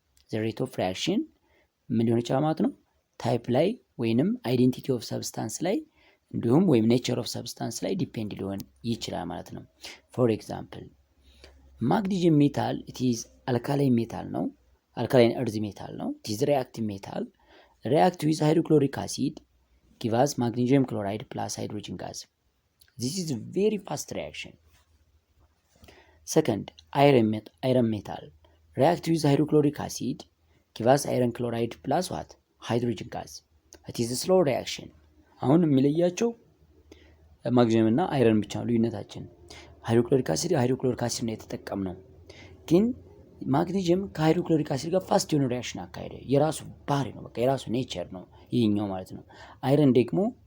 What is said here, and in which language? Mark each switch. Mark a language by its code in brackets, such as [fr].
[en] the rate of reaction [am] ምን ሊሆን ይችላል ማለት ነው? [en] ታይፕ ላይ ወይንም አይዴንቲቲ ኦፍ ሰብስታንስ ላይ እንዲሁም ወይም ኔቸር ኦፍ ሰብስታንስ ላይ ዲፔንድ ሊሆን ይችላል ማለት ነው። ፎር ኤግዛምፕል ማግኒዥየም ሜታል it is አልካላይን ሜታል ነው፣ አልካላይን እርዝ ሜታል ነው። it is reactive metal react with hydrochloric acid give us magnesium chloride plus hydrogen gas. This is a very fast reaction. Second, iron metal react with hydrochloric acid give us iron chloride plus what? Hydrogen gas. It is a slow reaction. [am] አሁን የሚለያቸው ማግኒዥየም እና አይረን ብቻ ነው ልዩነታችን። ሃይድሮክሎሪክ አሲድ ነው የተጠቀምነው፣ ግን ማግኒዥየም ከሃይድሮክሎሪክ አሲድ ጋር ፋስት የሆነ ሪአክሽን አካሄደ። የራሱ ባህሪ ነው፣ በቃ የራሱ ኔቸር ነው ይሄኛው ማለት ነው። አይረን ደግሞ